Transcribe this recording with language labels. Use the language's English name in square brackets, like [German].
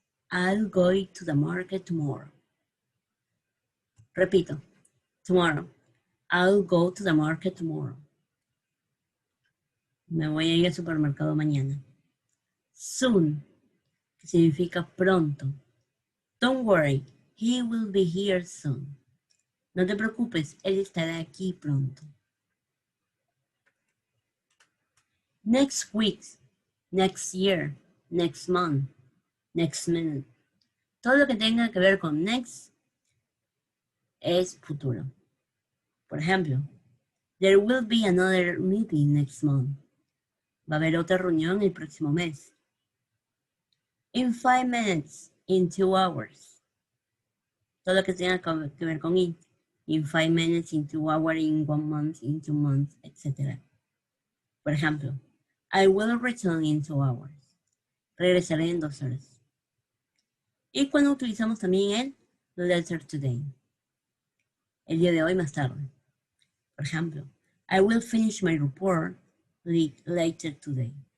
[English] I'll go to the market tomorrow. [Spanish] Repito, [English] tomorrow. I'll go to the market tomorrow. [Spanish] Me voy a ir al supermercado mañana. Soon, que significa pronto. [English] Don't worry, he will be here soon. [Spanish] No te preocupes, él estará aquí pronto. [English] Next week, next year, next month, next minute. [Spanish] Todo lo que tenga que ver con next es futuro. Por ejemplo, [English] there will be another meeting next month. [Spanish] Va a haber otra reunión el próximo mes. [English] In 5 minutes, in 2 hours. [Spanish] Todo lo que tenga que ver con it. [English] In 5 minutes, in 2 hours, in 1 month, in 2 months, etc. [Spanish] Por ejemplo, [English] I will return in 2 hours. [Spanish] Regresaré en 2 horas. Y cuando utilizamos también el later today. El día de hoy más tarde. Por ejemplo, [English] I will finish my report later today.